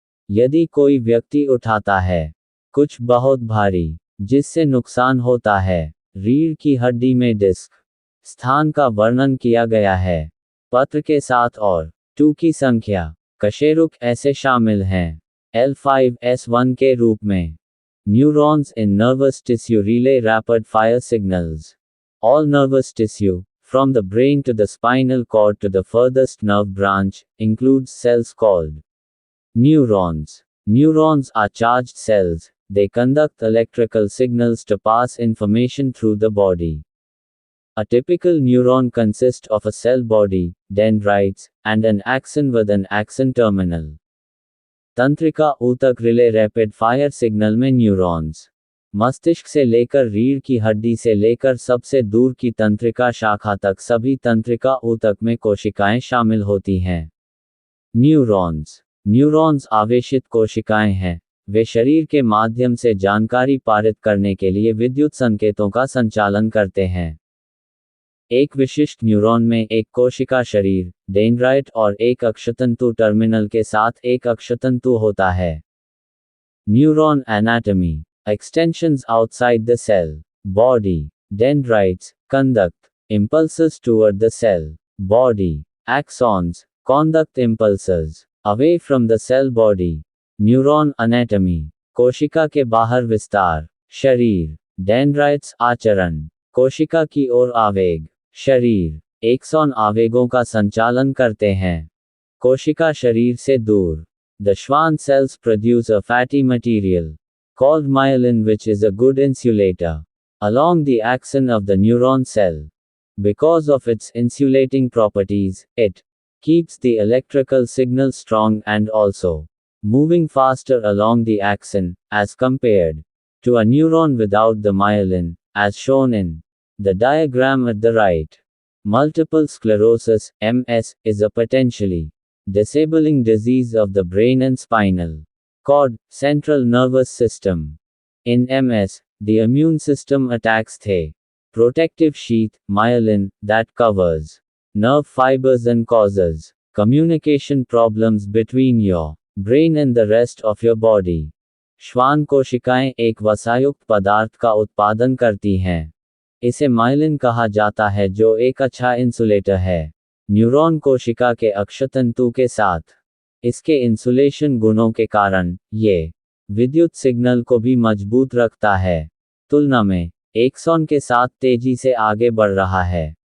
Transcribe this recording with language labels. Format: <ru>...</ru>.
<hi>यदि कोई व्यक्ति उठाता है कुछ बहुत भारी, जिससे नुकसान होता है, रीढ़ की हड्डी में डिस्क स्थान का वर्णन किया गया है पत्र के साथ और 2 की संख्या। कशेरुक ऐसे शामिल हैं L5S1 के रूप में।</hi> <en>Neurons in nervous tissue relay rapid fire signals. All nervous tissue, from the brain to the spinal cord to the furthest nerve branch, includes cells called neurons. Neurons are charged cells. They conduct electrical signals to pass information through the body. A typical neuron consists of a cell body, dendrites, and an axon with an axon terminal.</en> <hi>तंत्रिका ऊतक</hi> <en>relay rapid fire signal</en> <hi>में neurons. मस्तिष्क से लेकर रीढ़ की हड्डी से लेकर सबसे दूर की तंत्रिका शाखा तक सभी तंत्रिका ऊतक में कोशिकाएं शामिल होती हैं। न्यूरॉन्स। न्यूरॉन्स आवेशित कोशिकाएं हैं। वे शरीर के माध्यम से जानकारी पारित करने के लिए विद्युत संकेतों का संचालन करते हैं। एक विशिष्ट न्यूरॉन में एक कोशिका शरीर, डेंड्राइट और एक अक्षतंतु टर्मिनल के साथ एक अक्षतंतु होता है।</hi> <en>Neuron anatomy. Extensions outside the cell, body, dendrites, conduct, impulses toward the cell, body, axons, conduct impulses, away from the cell body. Neuron anatomy.</en> <hi>कोशिका के बाहर विस्तार, शरीर, डेंड्राइट्स आचरण, कोशिका की ओर आवेग, शरीर, एक्सॉन आवेगों का संचालन करते हैं। कोशिका शरीर से दूर।</hi> <en>The Schwann cells produce a fatty material called myelin, which is a good insulator along the axon of the neuron cell. Because of its insulating properties, it keeps the electrical signal strong and also moving faster along the axon, as compared to a neuron without the myelin, as shown in the diagram at the right. Multiple sclerosis, MS, is a potentially disabling disease of the brain and spinal cord, central nervous system. In MS, the immune system attacks the protective sheath, myelin, that covers nerve fibers and causes communication problems between your brain and the rest of your body.</en> <hi>श्वान कोशिकाएं एक वसायुक्त पदार्थ का उत्पादन करती हैं। इसे myelin कहा जाता है, जो एक अच्छा इंसुलेटर है न्यूरॉन कोशिका के अक्षतंतु के साथ। इसके इंसुलेशन गुणों के कारण ये विद्युत सिग्नल को भी मजबूत रखता है, तुलना में एक्सॉन के साथ तेजी से आगे बढ़ रहा है।</hi>